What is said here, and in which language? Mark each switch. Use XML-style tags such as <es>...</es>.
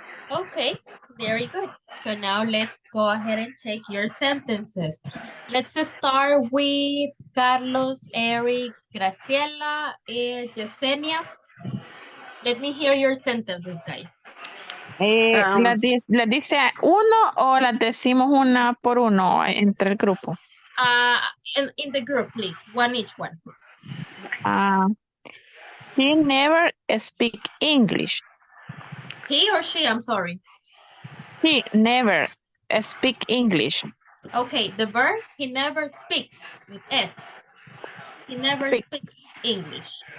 <en>Okay, very good. So now let's go ahead and check your sentences. Let's just start with Carlos, Eric, Graciela, Yesenia. Let me hear your sentences, guys.</en> <es>¿Les dice uno o las decimos una por uno entre el grupo?</es> <en>In the group, please, one each one. He never speak English. He or she, I'm sorry. He never speak English. Okay, the verb, he never speaks with S. He never speaks English.</en>